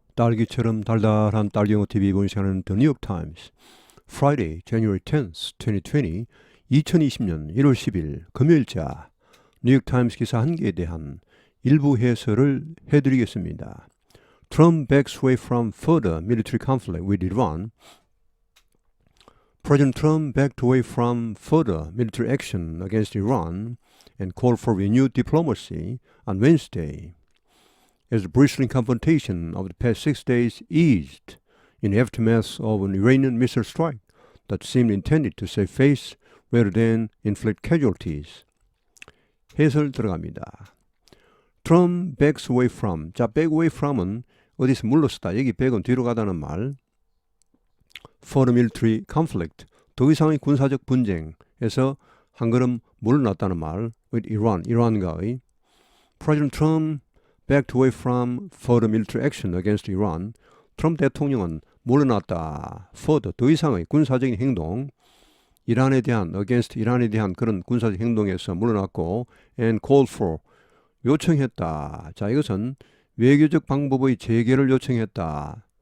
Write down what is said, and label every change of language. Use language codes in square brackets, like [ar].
[ko] 딸기처럼 달달한 딸기영어 TV 본 시간은 [en] The New York Times Friday, January 10th, 2020 [ko] 2020년 1월 10일 금요일자 뉴욕 타임스 기사 한 개에 대한 일부 해설을 해드리겠습니다. [en] Trump backs away from further military conflict with Iran. President Trump backed away from further military action against Iran and called for renewed diplomacy on Wednesday. As the bristling confrontation of the past 6 days eased in the aftermath of an Iranian missile strike that seemed intended to save face rather than inflict casualties. [ko] 해설 들어갑니다. [en] Trump backs away from. [ko] 자, back away from은 어디서 물러서다. 여기 back은 뒤로 가다는 말. [en] For the military conflict. [ko] 더 이상의 군사적 분쟁에서 한 걸음 물러났다는 말. [en] With Iran. [ko] 이란과의. [en] President Trump backed away from further military action against Iran. [ko] 트럼프 대통령은 물러났다. further, 더 이상의 군사적인 행동, 이란에 대한, against 이란에 대한 그런 군사적 행동에서 물러났고, [en] and called for, [ko] 요청했다. 자, 이것은 외교적 방법의 재개를 요청했다.